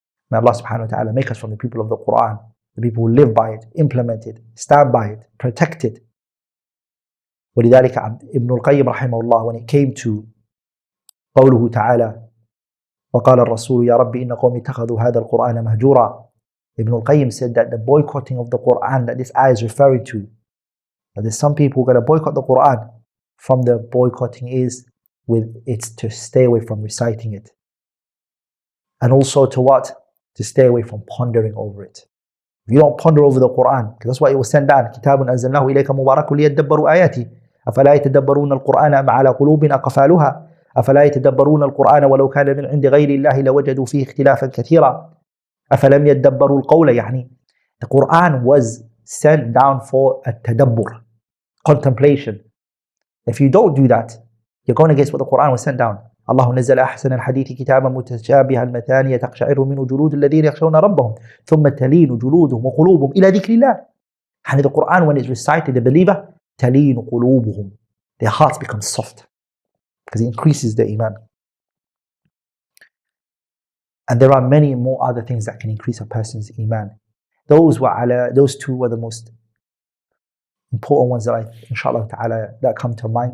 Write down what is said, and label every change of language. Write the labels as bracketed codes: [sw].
[en] May Allah subhanahu wa ta'ala make us from the people of the Quran, the people who live by it, implement it, stand by it, protect it. [ar] ولذلك Ibn al-Qayyim rahimahullah, [en] when it came to [ar] قوله تعالى وقال الرسول يا ربي إن قومي اتخذوا هذا القرآن مهجورا. [en] Ibn al-Qayyim said that the boycotting of the Quran that this ayah is referring to, that there's some people who are going to boycott the Quran, from the boycotting is it's to stay away from reciting it. And also to what? To stay away from pondering over it. If you don't ponder over the Quran, because that's why it was sent down, [ar] كتاب أنزلناه إليك مبارك ليدبروا آياته أفلا يتدبرون القرآن أم على قلوب أقفالها أفلا يتدبرون القرآن ولو كان من عند غير الله لوجدوا فيه اختلافا كثيرا أفلم يدبروا القول. [en] يعني the Quran was sent down for a tadabbur, contemplation. If you don't do that, you're going against what the Quran was sent down. [ar] الله نزل أحسن الحديث كتابا متشابها مثانية تقشعر منه جلود الذين يخشون ربهم ثم تلين جلودهم وقلوبهم إلى ذكر الله. [en] And the Quran, when it's recited, the believer, [ar] تلين قلوبهم, [en] their hearts become soft. because it increases the iman. And there are many more other things that can increase a person's iman. Those two were the most important ones that inshallah ta'ala, that come to mind.